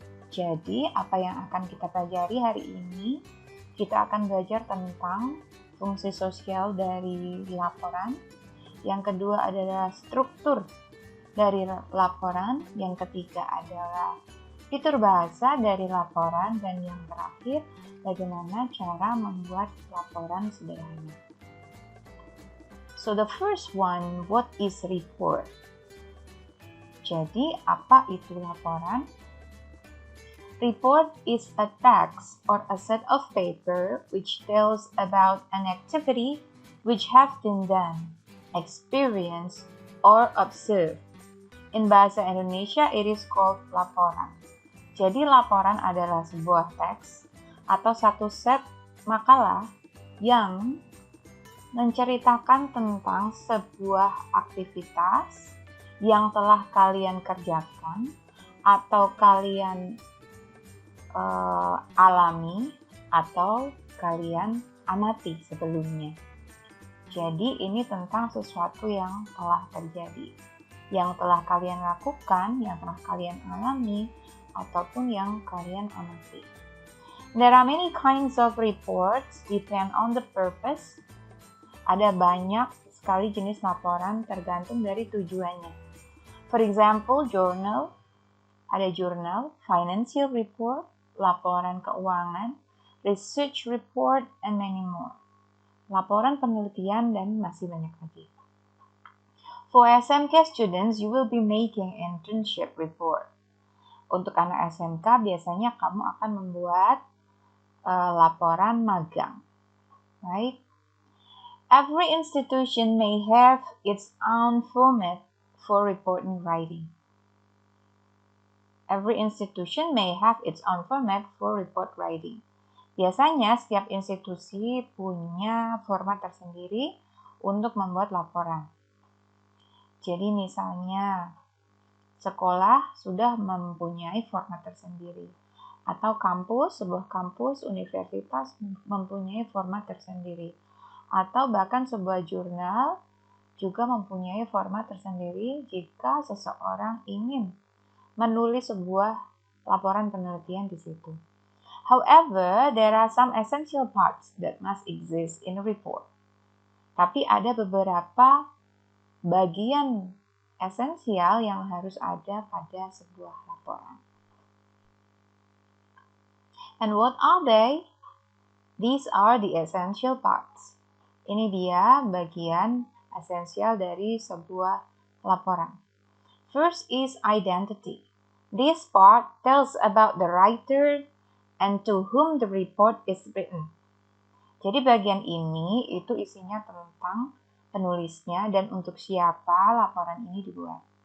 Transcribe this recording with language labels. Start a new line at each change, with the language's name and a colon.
Indonesian: Jadi, apa yang akan kita pelajari hari ini, kita akan belajar tentang fungsi sosial dari laporan. Yang kedua adalah struktur dari laporan. Yang ketiga adalah fitur bahasa dari laporan. Dan yang terakhir, bagaimana cara membuat laporan sederhana.
English: So the first one, what is report?
Indonesian: Jadi, apa itu laporan?
English: Report is a text or a set of paper which tells about an activity which has been done, experienced, or observed. In bahasa Indonesia, it is called laporan.
Indonesian: Jadi, laporan adalah sebuah teks atau satu set makalah yang menceritakan tentang sebuah aktivitas yang telah kalian kerjakan atau kalian alami atau kalian amati sebelumnya. Jadi ini tentang sesuatu yang telah terjadi, yang telah kalian lakukan, yang telah kalian alami, ataupun yang kalian amati.
English: There are many kinds of reports, depend on the purpose.
Indonesian: Ada banyak sekali jenis laporan tergantung dari tujuannya.
English: For example, journal,
Indonesian: ada jurnal,
English: financial report,
Indonesian: laporan keuangan,
English: research report, and many more.
Indonesian: Laporan penelitian dan masih banyak lagi.
English: For SMK students, you will be making internship report.
Indonesian: Untuk anak SMK, biasanya kamu akan membuat laporan magang.
English: Right? Every institution may have its own format for reporting writing. Every institution may have its own format for report writing.
Indonesian: Biasanya setiap institusi punya format tersendiri untuk membuat laporan. Jadi misalnya sekolah sudah mempunyai format tersendiri. Atau kampus, sebuah kampus, universitas mempunyai format tersendiri. Atau bahkan sebuah jurnal juga mempunyai format tersendiri jika seseorang ingin menulis sebuah laporan penelitian di situ.
English: However, there are some essential parts that must exist in a report.
Indonesian: Tapi ada beberapa bagian esensial yang harus ada pada sebuah laporan.
English: And what are they? These are the essential parts.
Indonesian: Ini dia bagian esensial dari sebuah laporan.
English: First is identity. This part tells about the writer and to whom the report is written.
Indonesian: Jadi bagian ini itu isinya tentang penulisnya dan untuk siapa laporan ini dibuat.